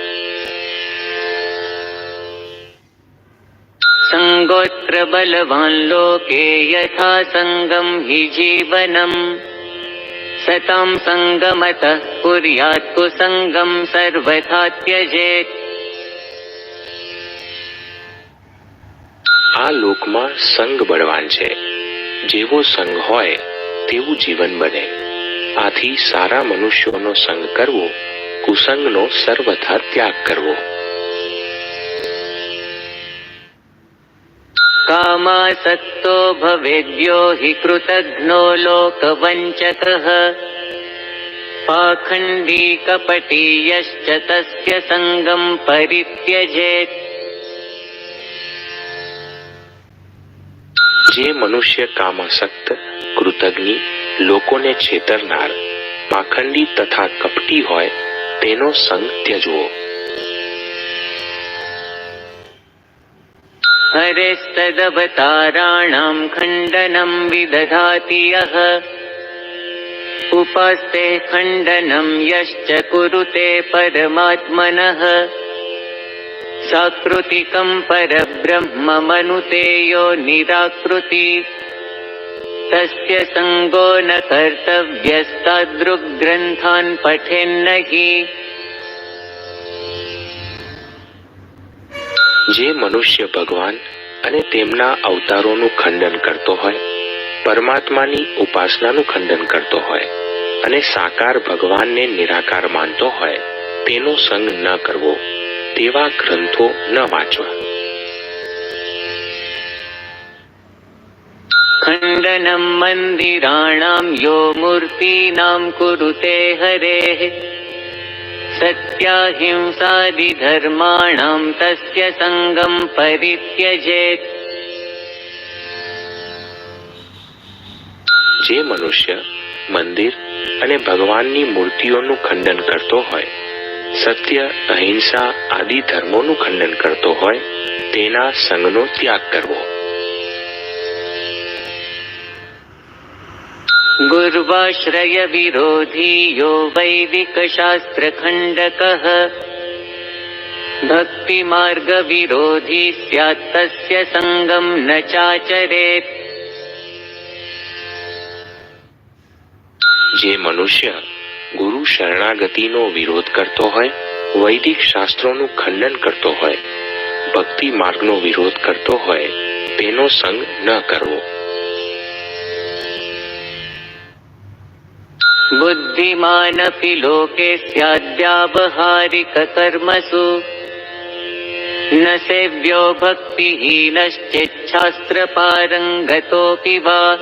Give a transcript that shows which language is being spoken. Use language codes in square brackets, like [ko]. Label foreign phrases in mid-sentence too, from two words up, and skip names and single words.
[sa] संगोत्र बलवान् लोके यथा संगम हि जीवनम् सतां संगमतः कुर्यात् कुसंगं सर्वथा त्यजेत्। [gu] આ લોકમાં સંગ બળવાન છે, જેવો સંગ હોય તેવું જીવન બને. આથી સારા મનુષ્યોનો સંગ કરવો, કુસંગનો સર્વથા ત્યાગ કરવો. [sa] कामासक्तो भवेद्यो हि कृतघ्नो लोकवञ्चकः पाखण्डी कपटी यश्च तस्य संगं परित्यजेत्। [gu] જે મનુષ્ય કામાસક્ત, કૃતજ્ઞ, લોકોને છેતરનાર, પાખંડી તથા કપટી હોય તેનો સંગ ત્યજવો. [sa] हरेस्तदवताराणां खण्डनं विदधाति यः उपास्ते खण्डनं यश्च कुरुते परमात्मनः साकृतिकं परब्रह्म मनुते यो निराकृति तस्य संगो न कर्तव्यस्तादृग्ग्रन्थान् पठेन्न हि। [gu] જે મનુષ્ય ભગવાન અને તેમના અવતારોનું ખંડન કરતો હોય, પરમાત્માની ઉપાસનાનું ખંડન કરતો હોય અને સાકાર ભગવાનને નિરાકાર માનતો હોય તેનો સંગ ન કરવો, તેવા ગ્રંથો ન વાંચવા. [sa] खण्डनं मन्दिराणां यो मूर्तीनां कुरुते हरेः सत्याहिंसादिधर्माणां तस्य संगं परित्यजेत्। [gu] જે મનુષ્ય મંદિર અને ભગવાનની મૂર્તિઓનું ખંડન કરતો હોય, સત્ય, અહિંસા આદિ ધર્મોનું ખંડન કરતો હોય તેના સંગનો ત્યાગ કરવો. [sa] गुर्वाश्रय विरोधी यो वैदिक शास्त्र खंडकः भक्ति मार्ग विरोधी स्यात् तस्य संगम न चाचरेत्। [gu] જે મનુષ્ય ગુરુ શરણાગતિનો વિરોધ કરતો હોય, વૈદિક શાસ્ત્રોનું ખંડન કરતો હોય, ભક્તિ માર્ગનો વિરોધ કરતો હોય, તેનો સંગ ન કરવો. [sa] बुद्धिमानपि लोके स्याद्व्यावहारिक कर्मसु न सेव्यो भक्तिहीनश्चेच्छास्त्र पारंगतोऽपि वा।